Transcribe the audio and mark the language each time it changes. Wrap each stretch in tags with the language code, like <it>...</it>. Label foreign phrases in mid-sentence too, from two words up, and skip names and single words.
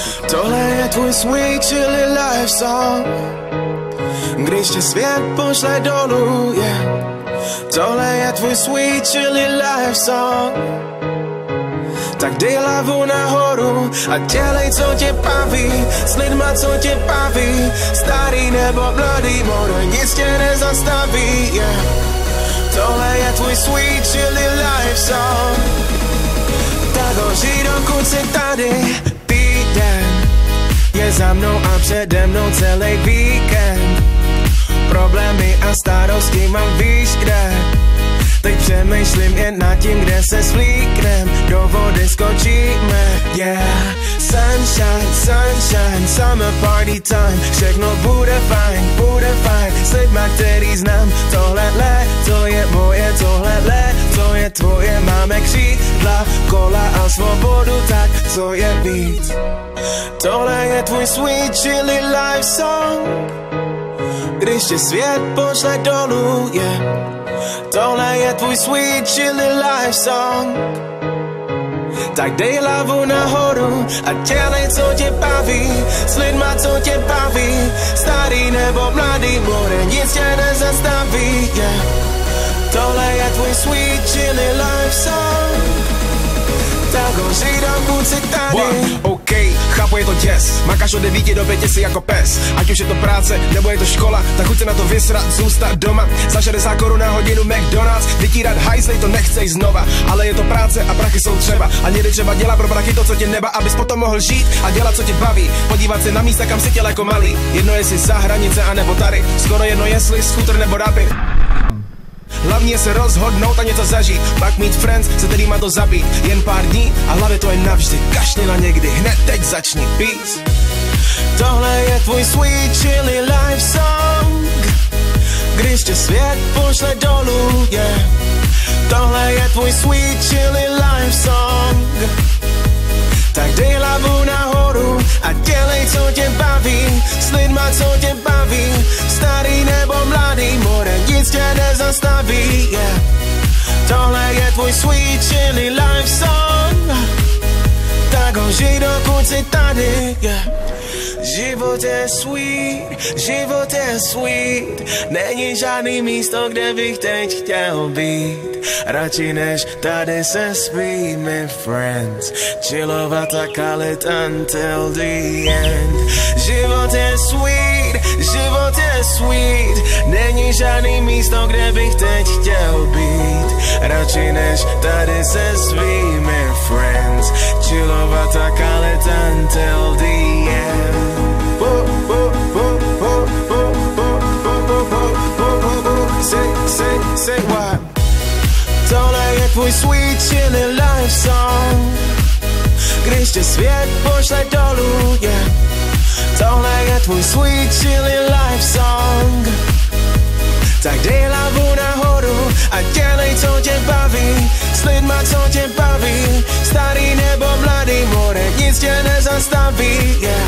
<cs>Tohle je tvůj</cs> <en>sweet chilly life song,</en> <cs>když tě svět pošle dolů, yeah. Tohle je tvůj</cs> <en>sweet chilly life song,</en> <cs>tak dej hlavu nahoru a dělej, co tě baví, s lidma, co tě baví, starý nebo mladý, more, nic tě nezastaví, yeah. Tohle je tvůj</cs> <en>sweet chilly life song,</en> <cs>tak ho žij, dokud jsi tady. Týden je za mnou a přede mnou celý víkend, problémy a starosti mám víš kde. Teď přemýšlím jen nad tím, kde se svlíknem, do vody skočíme, yeah.</cs> <en>Sunshine, sunshine, summer party time,</en> <cs>všechno bude fajn, s lidma, který znám. Tohle to je moje, tohle to je tvoje, máme křídla, kola a svobodu, tak co je víc. Tohle je tvůj</cs> <en>sweet chilly life song,</en> <cs>když tě svět pošle dolů, yeah. Tohle je tvůj</cs> <en>sweet chilly life song,</en> <cs>tak dej hlavu nahoru a dělej, co tě baví, s lidma, co tě baví, starý nebo mladý, more, nic tě nezastaví, yeah. Tohle je tvůj</cs> <en>sweet chilly life song,</en> <cs>tak ho žij, dokud jsi tady. OK, chápu, je to děs, makáš od 9 do 5 si jako pes. Ať už je to práce, nebo je to škola, tak chuť se na to vysrat, zůstat doma. Za 60 korun na hodinu McDonald's, vytírat hajzlej, to nechcej znova. Ale je to práce a prachy jsou třeba, a někdy třeba dělat pro prachy to, co tě neba, abys potom mohl žít a dělat, co tě baví. Podívat se na místa, kam si těl jako malý, jedno jestli za hranice, anebo tady, skoro jedno jestli scooter nebo rapid. Hlavně se rozhodnout a něco zažít, pak mít friends, se kterýma to zabít. Jen pár dní a hlavě to je navždy, kašli na někdy, hned teď začni, peace. Tohle je tvůj</cs> <en>sweet chilly life song,</en> <cs>když tě svět pošle dolů, yeah. Tohle je tvůj</cs> <en>sweet chilly life song,</en> <cs>tak dej hlavu nahoru a dělej, co tě baví, s lidma, co tě baví, starý nebo mladý, more, nic tě nezastaví, yeah. Tohle je tvůj</cs> <en>sweet chilly life song,</en> <cs>tak ho žij, dokud jsi tady, yeah. Život je sweet, není žádný místo, kde bych teď chtěl být. Radši než tady se svými friends, chillovat a kalit</cs> <en>until the end.</en> <cs>Život je sweet, není žádný místo, kde bych teď chtěl být. Radši než tady se svými friends, chillovat a kalit</cs> <en>until the end. Say what?</en> <cs>Tohle je tvůj</cs> <en>sweet chilly life song,</en> <cs>když tě svět pošle dolů, yeah. Tohle je tvůj</cs> <en>sweet chilly life song,</en> <cs>tak dej hlavu nahoru a dělej, co tě baví, s lidma, co tě baví, starý nebo mladý, more, nic tě nezastaví, yeah.</cs>